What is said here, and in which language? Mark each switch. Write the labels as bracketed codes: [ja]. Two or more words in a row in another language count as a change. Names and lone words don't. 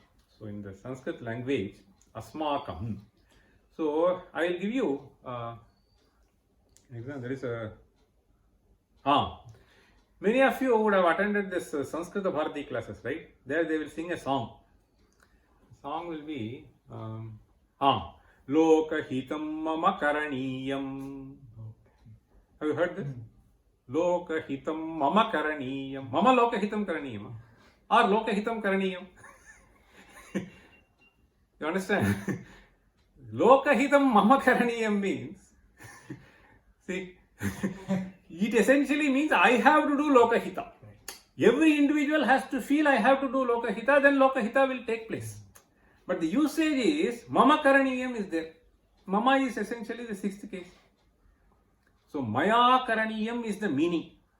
[en] So in the Sanskrit language, Asmakam. So I will give you example. There is a many of you would have attended this Sanskrit Bharati classes, right? There they will sing a song. The song will be [sa] Lokahitam mama karaniyam. [en] Have you heard this? [sa] Lokahitam mama karaniyam. Mama lokahitam karaniyam. Or lokahitam karaniyam. [en] You understand? [sa] Lokahitam mama karaniyam [en] means, see, it essentially means I have to do lokahita. Every individual has to feel I have to do lokahita, then lokahita will take place. But the usage is [sa] mama karaniyam [en] is there. Mama is essentially the sixth case. So [sa] maya karaniyam [en] is the meaning.